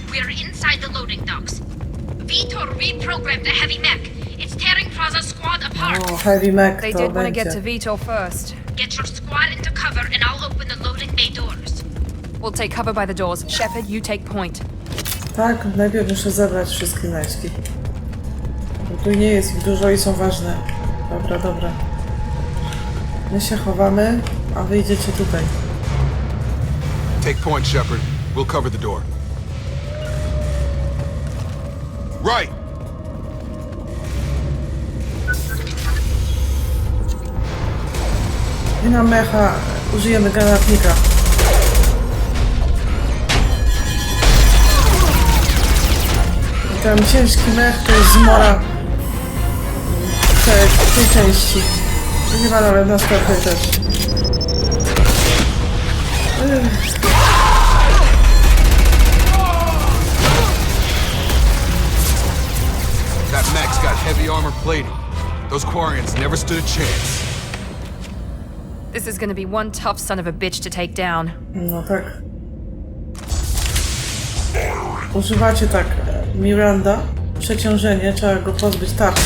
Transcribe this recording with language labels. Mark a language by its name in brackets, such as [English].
[English] We're inside the loading docks. Vitor reprogrammed the heavy mech. It's tearing Plaza's squad apart. O, Heavy Mac They to did want to get to [Polish] będzie. [English] Vitor first. Get your squad into cover and I'll open the loading bay doors. We'll take cover by the doors. Shepard, you take point. [Polish] Tak, najpierw muszę zebrać wszystkie znajdźki. Bo tu nie jest ich dużo i są ważne. Dobra, dobra. My się chowamy, a wy idziecie tutaj. [English] Take point, Shepard. We'll cover the door. Right! [Polish] I na mecha użyjemy granatnika. I ten ciężki mech to jest zmora tej części. To nie ma nawet następnej też. [English] That mech's got heavy armor plating. Those Quarians never stood a chance. This is going to be one tough son of a bitch to take down. [Polish] No tak. Używacie tak Miranda, przeciążenie, trzeba go pozbyć tarczy,